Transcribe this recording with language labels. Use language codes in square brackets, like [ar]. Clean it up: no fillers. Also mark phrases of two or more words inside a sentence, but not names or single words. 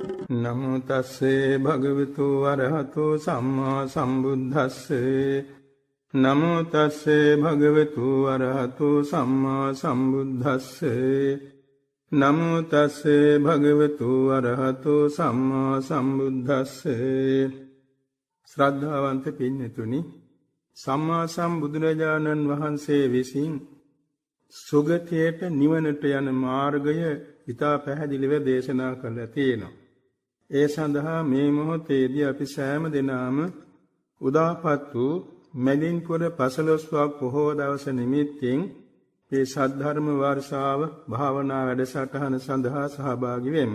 [pi] නමෝ තස්සේ භගවතු වරහතෝ සම්මා සම්බුද්දස්සේ නමෝ තස්සේ භගවතු වරහතෝ සම්මා සම්බුද්දස්සේ නමෝ තස්සේ භගවතු වරහතෝ සම්මා සම්බුද්දස්සේ [si] ශ්‍රද්ධාවන්ත පින්තුනි සම්මා සම්බුදුරජාණන් වහන්සේ විසින් සුගතියට නිවනට යන මාර්ගය ඉතා පැහැදිලිව දේශනා කළා තියෙනවා. ඒ සඳහා මේ මොහොතේදී අපි සෑම දිනම උදාපත් වූ මැදින්පුර 15වක් පොහොව දවස නිමිත්තෙන් මේ සද්ධර්ම වර්ෂාව භාවනා වැඩසටහන සඳහා සහභාගී වෙමු.